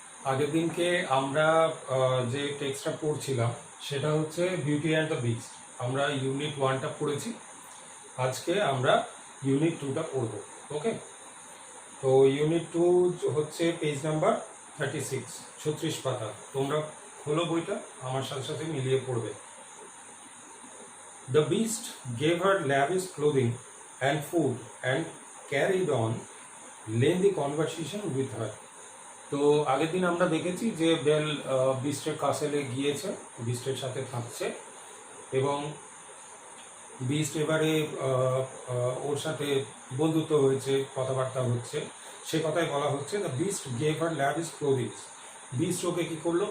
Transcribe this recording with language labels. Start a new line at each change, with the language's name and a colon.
Bangla: আগের দিনকে আমরা যে টেক্সটটা পড়ছিলাম সেটা হচ্ছে বিউটি অ্যান্ড দ্য বিস্ট। আমরা ইউনিট 1টা পড়েছি। আজকে আমরা ইউনিট 2টা পড়ব। ওকে, তো ইউনিট 2 হচ্ছে পেজ নাম্বার 36, 36 পাতা। তোমরা খোলো বইটা, আমার সাথে সাথে মিলিয়ে পড়বে।
English: The beast gave her lavish clothing and food and carried on lengthy conversation with her.
Bangla: তো আগের দিন আমরা দেখেছি যে বেল বিস্টের কাসেলে গিয়েছে, বিস্টের সাথে থাকছে এবং বিস্ট এবারে ওর সাথে বন্ধুত্ব হয়েছে, কথাবার্তা হচ্ছে। সে কথাই বলা হচ্ছে
English: The beast gave her lavish clothings.
Bangla: Beast ওকে কী করলো?